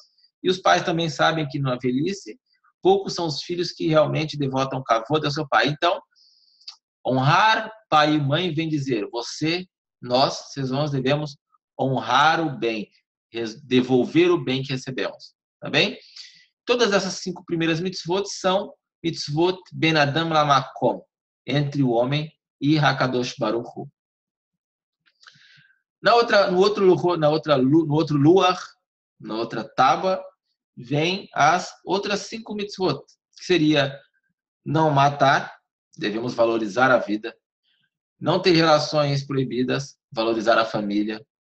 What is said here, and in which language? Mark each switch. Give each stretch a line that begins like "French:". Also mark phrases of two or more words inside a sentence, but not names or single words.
Portuguese: E os pais também sabem que na velhice, poucos são os filhos que realmente devotam kavod ao seu pai. Então, honrar pai e mãe vem dizer, nós, seus irmãos, devemos honrar o bem, devolver o bem que recebemos. Tá bem? Todas essas 5 primeiras mitzvot são
Hebrew: מצוות בין אדם למקום,
Portuguese: entre o homem e
Hebrew: הקדוש ברוך הוא.
Portuguese: No outro luar, na outra tábua, vem as outras 5 mitzvot, que seria não matar, devemos valorizar a vida, não ter relações proibidas, valorizar a família,